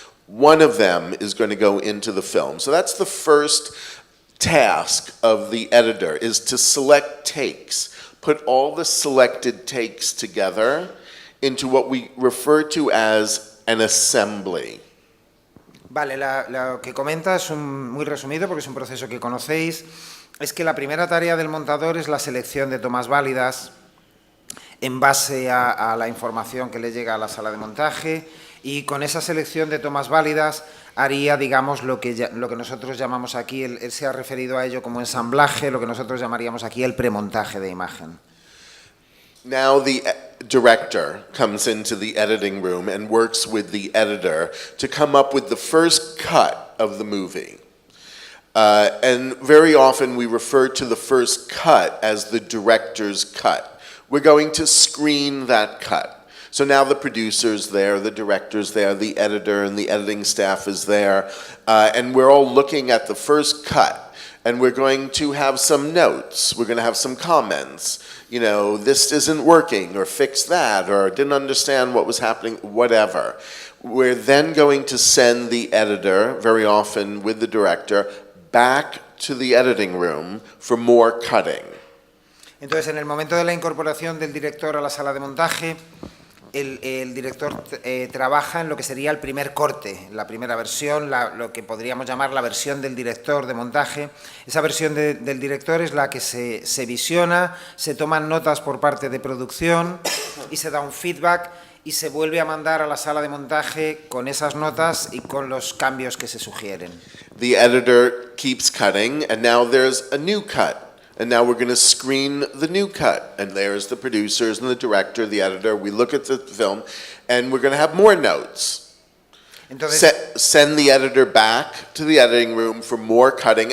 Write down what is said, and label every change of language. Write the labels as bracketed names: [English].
[English] One of them is going to go into the film. So that's the first task of the editor, is to select takes, put all the selected takes together into what we refer to as an assembly. [Spanish] Vale, lo que comenta es muy resumido porque es un proceso que conocéis. Es que la primera tarea del montador es la selección de tomas válidas en base a la información que le llega a la sala de montaje, y con esa selección de tomas válidas haría, digamos, lo que nosotros llamamos aquí, él se ha referido a ello como ensamblaje, lo que nosotros llamaríamos aquí el premontaje de imagen. [English] Now the director comes into the editing room and works with the editor to come up with the first cut of the movie. And very often we refer to the first cut as the director's cut. We're going to screen that cut. So now the producer's there, the director's there, the editor and the editing staff is there, and we're all looking at the first cut, and we're going to have some notes, we're going to have some comments, you know, this isn't working, or fix that, or didn't understand what was happening, whatever. We're then going to send the editor, very often with the director, back to the editing room for more cutting. [Spanish] Entonces, en el momento de la incorporación del director a la sala de montaje, el director trabaja en lo que sería el primer corte, la primera versión, lo que podríamos llamar la versión del director de montaje. Esa versión del director es la que se visiona, se toman notas por parte de producción y se da un feedback y se vuelve a mandar a la sala de montaje con esas notas y con los cambios que se sugieren. [English] The editor keeps cutting, and now there's a new cut. And now we're going to screen the new cut. And there's the producers and the director, the editor. We look at the film, and we're going to have more notes. [Spanish] Entonces, [English] send the editor back to the editing room for more cutting.